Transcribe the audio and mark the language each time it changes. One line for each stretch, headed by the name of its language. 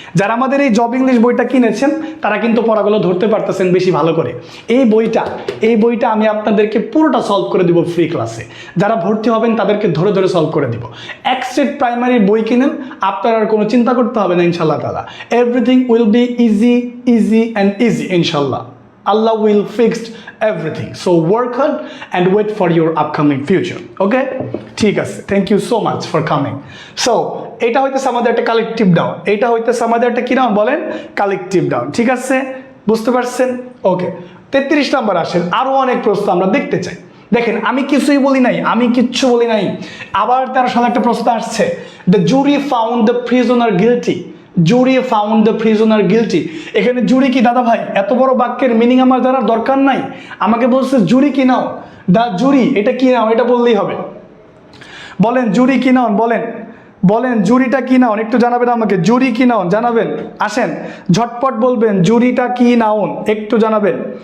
Bangla: যারা আমাদের এই জব ইংলিশ বইটা কিনেছেন তারা কিন্তু পড়াগুলো ধরতে পারতেছেন বেশি ভালো করে। এই বইটা আমি আপনাদেরকে পুরোটা সলভ করে দিব ফ্রি ক্লাসে। যারা ভর্তি হবেন তাদেরকে ধরে ধরে সলভ করে দিব। এক সেট প্রাইমারি বই কিনেন, আপনার আর কোনো চিন্তা করতে হবে না ইনশাল্লাহ তাআলা।
English: Everything will be easy and easy ইনশাল্লাহ। Allah will fix everything. So work hard and wait for your upcoming future. Okay?
Bangla: ঠিক আছে,
English: thank you so much for coming.
Bangla: So এটা হইতেছে আমাদের একটা কালেকটিভ নাউন, এটা হইতেছে আমাদের একটা কি নাউন বলেন? Collective noun. ঠিক আছে, বুঝতে পারছেন? ওকে, 33 নাম্বার আসেন, আরো অনেক প্রশ্ন আমরা দেখতে চাই। দেখেন আমি কিচ্ছু বলি নাই। আবার 13 সালে একটা প্রশ্ন আসছে,
English: the jury found the prisoner guilty. Jury found the prisoner guilty.
Bangla: এখানে জুরি কি দাদা ভাই? এত বড় বাক্যের মিনিং আমার জানার দরকার নাই। আমাকে বলছে জুরি কি নাও, দা জুরি, এটা কি নাও, এটা বললেই হবে। বলেন জুরি কি নাও, বলেন জুরিটা কি নাউন? একটু জানাবেন আমাকে, জুরি কি নাউন জানাবেন? আসেন ঝটপট বলবেন জুরিটা কি নাউন, একটু জানাবেন।